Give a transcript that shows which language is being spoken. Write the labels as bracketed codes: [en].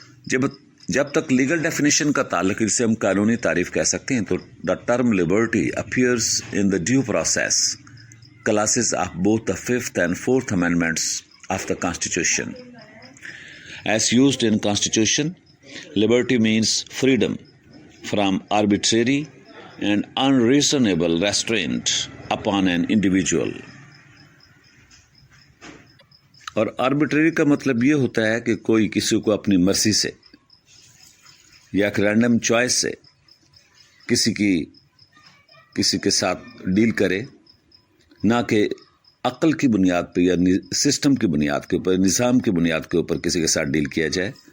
[hi] जब तक legal definition का ताल्लुक, इसे हम कानूनी तारीफ कह सकते हैं, तो [en] The term liberty appears in the due process clauses of both the 5th and 4th amendments of the Constitution. As used in Constitution, liberty means freedom from arbitrary and unreasonable restraint upon an individual. [hi] और arbitrary का मतलब ये होता है कि कोई किसी को अपनी मर्जी से या एक रैंडम चॉइस से किसी के साथ डील करे, ना कि अक्ल की बुनियाद पर या सिस्टम की बुनियाद के ऊपर, निज़ाम की बुनियाद के ऊपर किसी के साथ डील किया जाए।